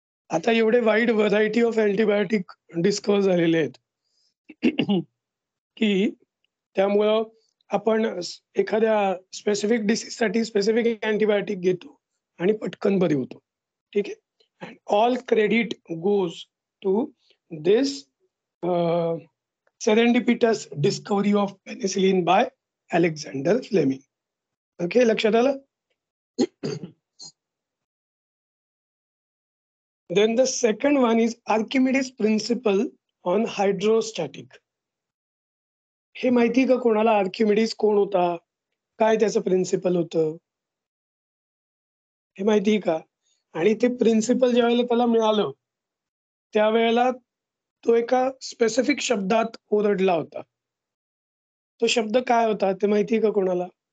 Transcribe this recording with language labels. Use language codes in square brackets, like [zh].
[mr] आता एवढे wide variety of antibiotic discover झालेले आहेत की त्यामुळं आपण एखाद्या स्पेसिफिक डिसीजसाठी स्पेसिफिक अँटिबायोटिक घेतो आणि पटकन बरे होतो. ठीक आहे. [en] And all credit goes to this serendipitous discovery of penicillin by Alexander Fleming. [mr] Okay, लक्षात आलं? [en] Then the second one is Archimedes' principle on hydrostatic. [mr] हे माहिती का कोणाला? आर्किमिडीज कोण होता? काय त्याचं प्रिन्सिपल होतं? हे माहिती का? आणि ते प्रिन्सिपल ज्यावेळेला त्याला मिळालं, त्यावेळेला तो एका स्पेसिफिक शब्दात ओरडला होता. तो शब्द काय होता ते माहिती का कोणाला?